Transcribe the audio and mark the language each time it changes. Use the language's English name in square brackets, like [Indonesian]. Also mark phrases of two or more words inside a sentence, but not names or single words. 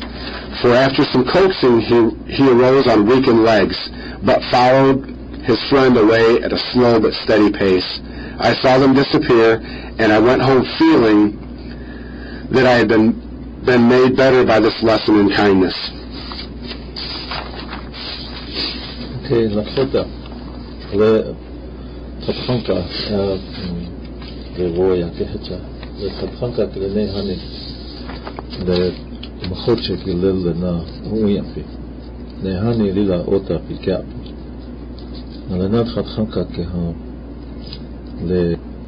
[English] For after some coaxing, he arose on weakened legs, but followed his friend away at a slow but steady pace. I saw them disappear, and I went home feeling that I had been made better by this lesson in kindness. Okay, Lakota, [Lakota] le tathanka le voya kecha le tathanka le ne hani le mahoche ki le na uyapi ne hani lila ota pikap le na tathanka ke ha le